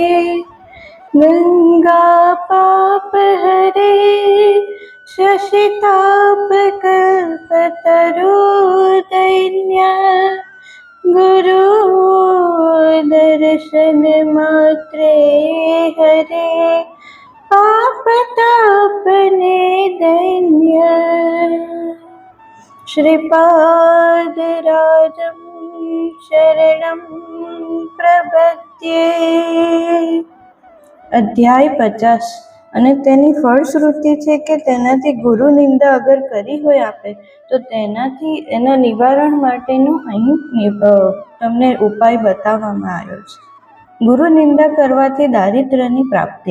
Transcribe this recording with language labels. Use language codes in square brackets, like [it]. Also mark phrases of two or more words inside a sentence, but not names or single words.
[sa] गङ्गापापहरे शशितापकल्पतरुदैन्य गुरु दर्शनमात्रे हरे पापतापने दैन्य। श्रीपादराजं शरणं प्रपद्ये। [gu] અધ્યાય 50 અને તેની ફળશ્રુતિ છે કે તેનાથી ગુરુ નિંદા અગર કરી હોય આપે તો તેનાથી એના નિવારણ માટેનો અહીં તમને ઉપાય બતાવવામાં આવ્યો છે. ગુરુ નિંદા કરવાથી દારિદ્ર્યની પ્રાપ્તિ.